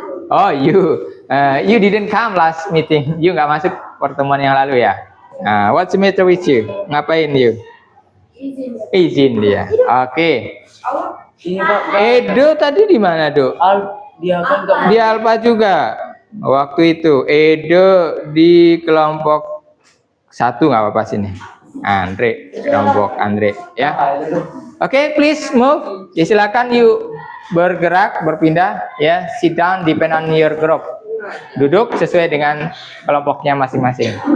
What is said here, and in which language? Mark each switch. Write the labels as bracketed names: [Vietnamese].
[English] Oh, you didn't come last meeting. [Indonesian] You nggak masuk pertemuan yang lalu ya? [English] What's the matter with you? [Indonesian] Ngapain you? Izin dia. Oke. Ini Pak. Edo tadi di mana, Do? Dia kan enggak Di Alfa juga. Waktu itu Edo di kelompok 1 nggak apa-apa sini. Andre, kelompok Andre, ya. Oke, [English] please move. [Indonesian] Ya, silakan you bergerak, berpindah, ya. [English] Sit down, depend on your group. [Indonesian] Duduk sesuai dengan kelompoknya masing-masing.